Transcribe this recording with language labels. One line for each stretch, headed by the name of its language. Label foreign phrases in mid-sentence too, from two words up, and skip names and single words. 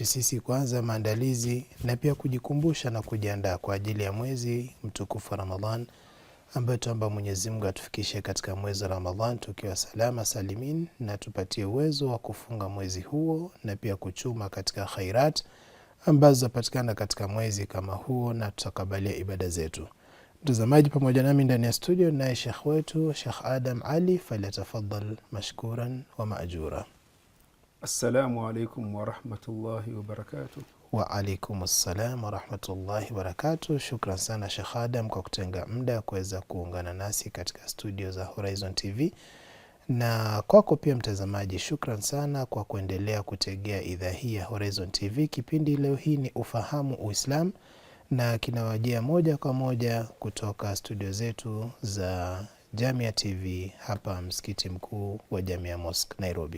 Swahili: sisi kuanza maandalizi na pia kujikumbusha na kujiandaa kwa ajili ya mwezi mtukufu wa Ramadhan, ambayo tuomba Mwenyezi Mungu atufikishe katika mwezi wa Ramadhan tukiwa salama salimin, na tupatie uwezo wa kufunga mwezi huo na pia kuchuma katika khairat ambazo zapatikana katika mwezi kama huo, na tutakabalia ibada zetu. Mtazamaji, pamoja nami ndani ya studio naye Sheikh wetu Sheikh Adam Ali,
Arabic: فليتفضل مشكورا ومأجورا. السلام عليكم ورحمة الله وبركاته. وعليكم السلام ورحمة الله وبركاته.
Swahili: Shukran sana Sheikh Adam kwa kutenga muda kuweza kuungana nasi katika studio za Horizon TV. Na kwako pia mtazamaji, shukran sana kwa kuendelea kutegea idhaa hii ya Horizon TV. Kipindi leo hii ni Ufahamu Uislamu, na kinawajia moja kwa moja kutoka studio zetu za Jamia TV hapa msikiti mkuu wa Jamia Mosque Nairobi.